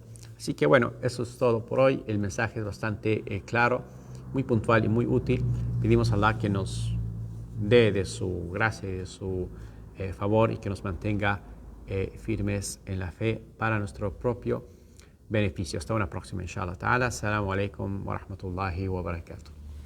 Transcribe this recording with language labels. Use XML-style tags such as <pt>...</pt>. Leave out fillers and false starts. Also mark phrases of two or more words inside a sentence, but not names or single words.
<es>Así que bueno, eso es todo por hoy. El mensaje es bastante claro, muy puntual y muy útil. Pedimos a Allah que nos dé de su gracia y de su favor, y que nos mantenga firmes en la fe para nuestro propio beneficio. Hasta una próxima,</es> <ar>إن شاء الله تعالى. السلام عليكم ورحمة الله وبركاته.</ar>